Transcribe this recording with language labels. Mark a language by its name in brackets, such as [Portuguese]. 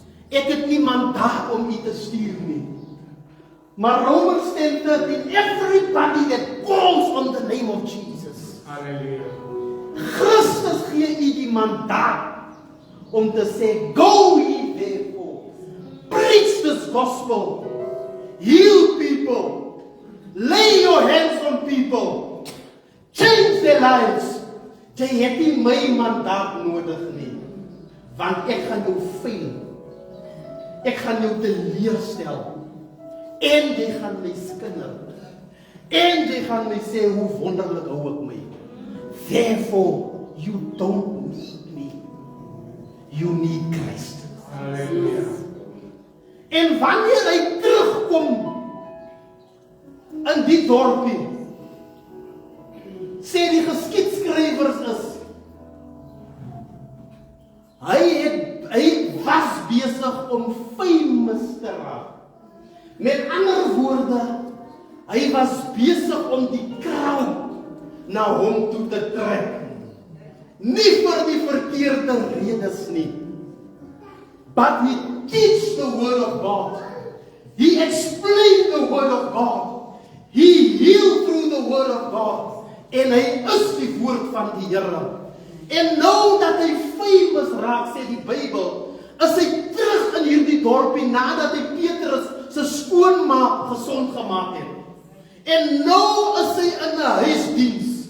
[Afrikaans] Ek het nie mandaat om u te stuur nie. [English] Maar Romans 10:13, everybody that calls on the name of Jesus. [Afrikaans] Halleluja. Christus gee u die mandaat om te sê, [English] go ye therefore, preach this gospel, heal people, lay your hands on people, change their lives. [Afrikaans] Jy het nie my mandaat nodig nie, want ek gaan jou fail, ek gaan jou teleurstel, en jy gaan my skinder, en jy gaan my sê hoe wonderlik hou ek my. [English] Therefore, you don't need me, you need Christ. [Afrikaans] Halleluja. En wanneer hy terugkom in die dorpie, sê die geskiedskrywers is, hy was besig om famous te raak. Met ander woorde, hy was besig om die crowd na hom toe te trek. Nie vir die verkeerde redes nie. [English] But he teach the word of God. He explained the word of God. He healed through the word of God. [Afrikaans] En hy is die woord van die Here. En nou dat hy famous raak, sê die Bybel, is hy terug in hierdie dorpie nadat hy Petrus sy skoonma gesond gemaak het. En nou is hy in 'n huisdiens.